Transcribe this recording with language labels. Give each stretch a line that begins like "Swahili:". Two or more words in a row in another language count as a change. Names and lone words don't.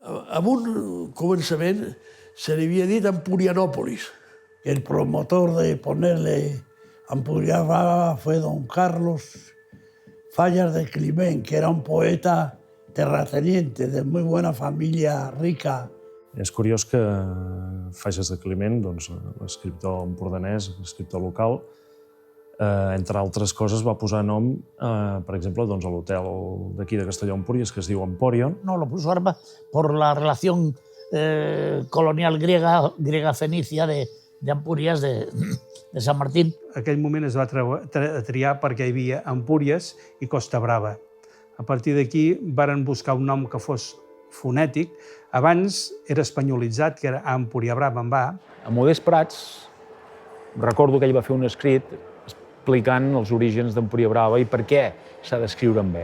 Catalan: En un començament se li havia dit Empurianópolis.
Spanish: El promotor de ponerle Ampurias Brava fue don Carlos Fallas de Climent, que era un poeta terrateniente de muy buena familia rica.
Catalan: És curiós que Fages de Climent, l'escriptor empordanès, l'escriptor local, entre altres coses va posar nom, per exemple, a l'hotel d'aquí de Castelló Empúries, que es diu Emporion.
Spanish: No, lo puso Arba por la relación colonial griega-fenicia de Empúries, de Sant Martín.
Catalan: Aquell moment es va triar perquè hi havia Empúries i Costa Brava. A partir d'aquí varen buscar un nom que fos fonètic. Abans era espanyolitzat, que era Empúria Brava amb A. A Modest Prats, recordo que ell va fer un escrit explicant els orígens d'Empúria Brava i per què s'ha d'escriure amb E.